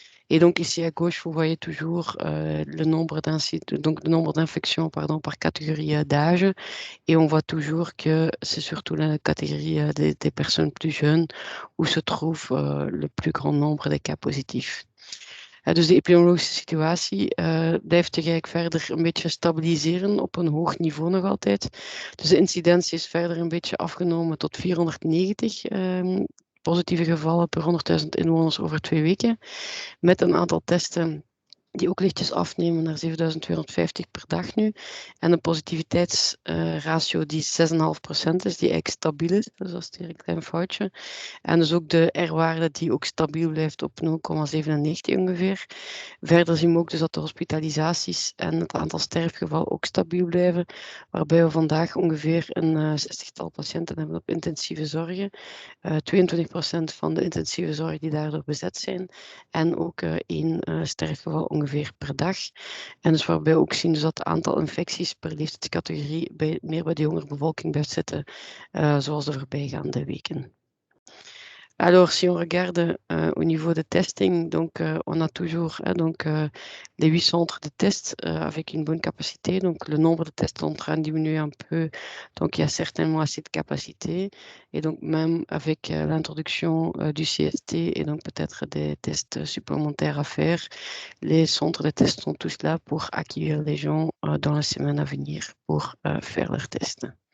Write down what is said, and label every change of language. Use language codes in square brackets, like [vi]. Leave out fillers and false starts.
[fr] Et donc ici à gauche, vous voyez toujours le nombre d'infections par catégorie d'âge. Et on voit toujours que c'est surtout la catégorie des personnes plus jeunes où se trouve le plus grand nombre de cas positifs. [nl] Dus de epidemiologische situatie blijft eigenlijk verder een beetje stabiliseren op een hoog niveau nog altijd. Dus de incidentie is verder een beetje afgenomen tot 490 positieve gevallen per 100.000 inwoners over 2 weken. Met een aantal testen die ook lichtjes afnemen naar 7250 per dag nu. En een positiviteitsratio die 6,5% is, die eigenlijk stabiel is. Dus dat is hier een klein foutje. En dus ook de R-waarde die ook stabiel blijft op 0,97 ongeveer. Verder zien we ook dus dat de hospitalisaties en het aantal sterfgevallen ook stabiel blijven. Waarbij we vandaag ongeveer een 60-tal patiënten hebben op intensieve zorgen. 22% van de intensieve zorg die daardoor bezet zijn. En ook 1 sterfgeval ongeveer per dag. En dus waarbij we ook zien dus dat het aantal infecties per leeftijdscategorie meer bij de jongere bevolking blijft zitten, zoals de voorbijgaande weken. [fr] Alors, si on regarde au niveau de testing, donc on a toujours les 8 centres de tests avec une bonne capacité. Donc, le nombre de tests est en train de diminuer un peu. Donc, il y a certainement assez de capacité. Et donc, même avec l'introduction du CST et donc peut-être des tests supplémentaires à faire, les centres de tests sont tous là pour accueillir les gens dans la semaine à venir pour faire leurs tests.